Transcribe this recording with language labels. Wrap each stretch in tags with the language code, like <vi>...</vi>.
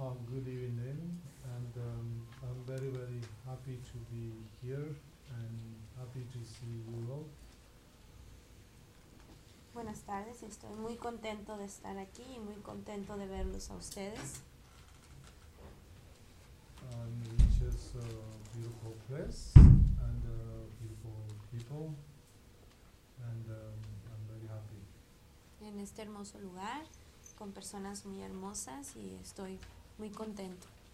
<en>good evening, and I'm very, very happy to be here and happy to see you all.</en> <es>Buenas tardes, estoy muy contento de estar aquí y muy contento de verlos a ustedes.</es> <en>Which is a beautiful place and beautiful people, and I'm very happy.</en> <es>En este hermoso lugar, con personas muy hermosas y estoy muy contento.</es>